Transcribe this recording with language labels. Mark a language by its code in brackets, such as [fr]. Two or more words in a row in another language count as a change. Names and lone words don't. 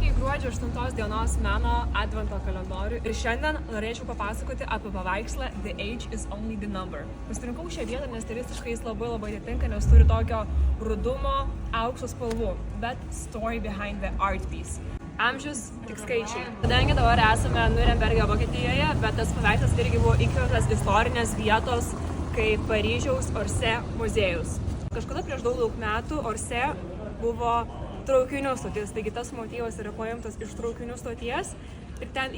[lt] gruodžio 8 dienos meno advento kalendorių ir šiandien norėčiau papasakoti apie paveikslą The Age is Only the Number. Pasirinkau šią vietą, nes stilistiškai jis labai atitinka, nes turi tokio rudumo, aukso spalvų, bet [en] story behind the art piece. [lt] Amžius tik skaičiai. Kadangi dabar esame Nuremberge, Vokietijoje, bet tas paveikslas irgi buvo įkvėptas istorinės vietos kaip Paryžiaus Orsay muziejus. Kažkada prieš daug metų Orsay buvo traukinių stoties, taigi tas motyvas yra paimtas iš traukinių stoties ir ten